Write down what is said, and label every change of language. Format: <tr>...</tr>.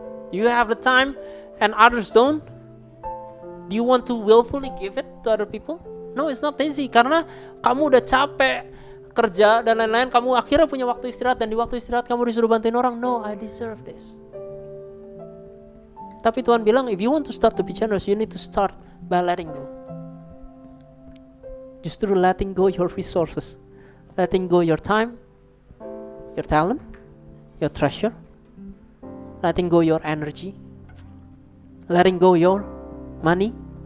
<en>You have the time and others don't. Do you want to willfully give it to other people? No, it's not easy.</en> <id>Karena kamu udah capek kerja dan lain-lain, kamu akhirnya punya waktu istirahat, dan di waktu istirahat kamu disuruh bantuin orang.</id> <en>No, I deserve this.</en> <id>Tapi Tuhan bilang,</id> <en>if you want to start to be generous, you need to start by letting go.</en> <id>Justru</id> <en>letting go your resources, letting go your time, your talent, your treasure, letting go your energy, letting go your money.</en>